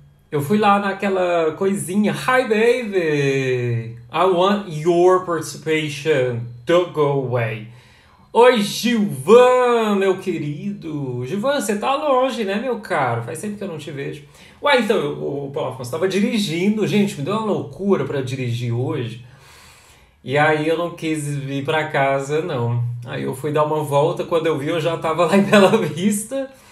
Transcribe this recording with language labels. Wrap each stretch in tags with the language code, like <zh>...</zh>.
<pt>Eu fui lá naquela coisinha.</pt> <en>Hi, baby. I want your participation. Don't go away.</en> <pt>Oi, Gilvan, meu querido. Gilvan, você tá longe, né, meu caro? Faz tempo que eu não te vejo. Ué, então, o Paulo Afonso tava dirigindo. Gente, me deu uma loucura pra dirigir hoje. E aí eu não quis vir pra casa, não. Aí eu fui dar uma volta, quando eu vi eu já tava lá em Bela Vista.</pt>